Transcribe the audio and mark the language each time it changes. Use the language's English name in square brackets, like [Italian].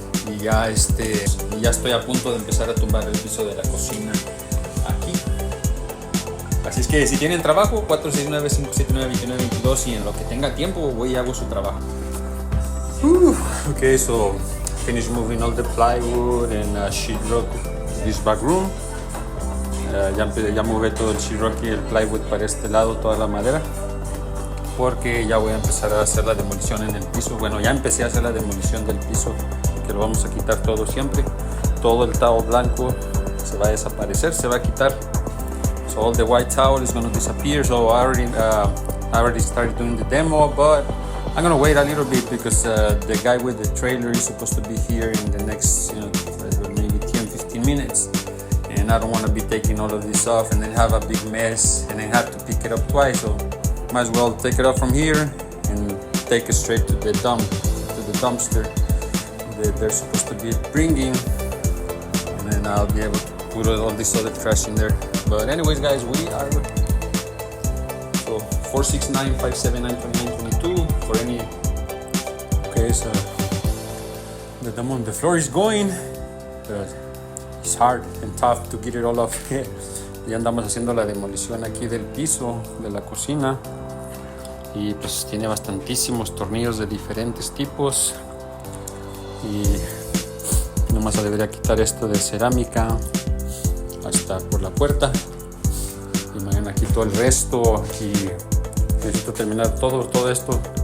[Spanish] Y ya ya estoy a punto de empezar a tumbar el piso de la cocina aquí. Así es que si tienen trabajo, 469-579-2922 y en lo que tenga tiempo voy y hago su trabajo. [English] Okay, so finish moving all the plywood and sheetrock this back room. [Spanish] Ya moví todo el sheetrock y el plywood para este lado, toda la madera, porque ya voy a empezar a hacer la demolición en el piso. Bueno, ya empecé a hacer la demolición del piso, que lo vamos a quitar todo siempre. Todo el towel blanco se va a desaparecer, se va a quitar. [English] So all the white towel is going to disappear. So I already started doing the demo, but I'm going to wait a little bit because the guy with the trailer is supposed to be here in the next maybe 10-15 minutes. And I don't want to be taking all of this off and then have a big mess and then have to pick it up twice. So might as well take it up from here and take it straight to the dumpster that they're supposed to be bringing, and then I'll be able to put all this other trash in there. But anyways, guys, we are so 469-579-2922 for any. Okay, so the floor is going. It's hard and tough to get it all off here. [Spanish] Ya andamos haciendo la demolición aquí del piso de la cocina y pues tiene bastantísimos tornillos de diferentes tipos y nomás se debería quitar esto de cerámica hasta por la puerta y mañana quito el resto y necesito terminar todo esto.